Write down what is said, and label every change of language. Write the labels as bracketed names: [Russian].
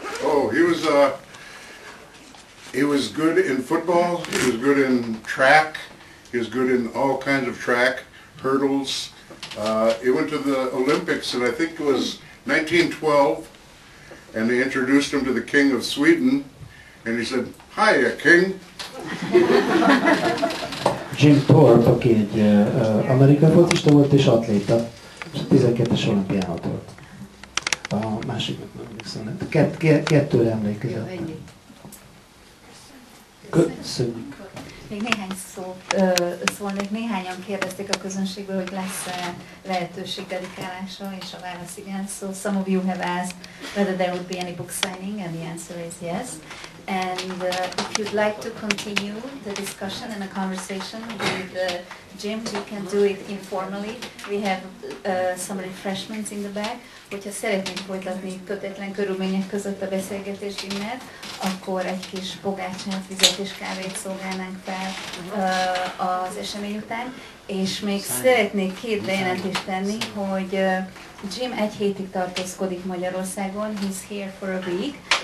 [English] Oh, he was good in football, he was good in track, he was good in all kinds of track, hurdles. He went to the Olympics, and I think it was 1912, and they introduced him to the King of Sweden, and he said, "Hiya, King." [Hungarian] Jim Thorpe, aki egy amerikai focista volt és atléta, és a 12-es olimpián ott volt. A másiknak nem emlékszem, kettőre emlékezett. Köszönjük. Még néhány szót szólnék. Néhányan kérdezték a közönségből, hogy lesz-e lehetőség dedikálásra, és a válasz igen. [English] So some of you have asked whether there would be any book signing, and the answer is yes. And if you'd like to continue the discussion and the conversation with Jim, you can do it informally. We have some refreshments in the back. [Hungarian] Hogyha szeretnénk folytatni kötetlen körülmények között a beszélgetést Jimmel, akkor egy kis pogácsát, vizet és kávét szolgálnánk fel az esemény után. És még szeretnék 2 bejelentést tenni, hogy Jim 1 hétig tartózkodik Magyarországon, [English] he's here for a week,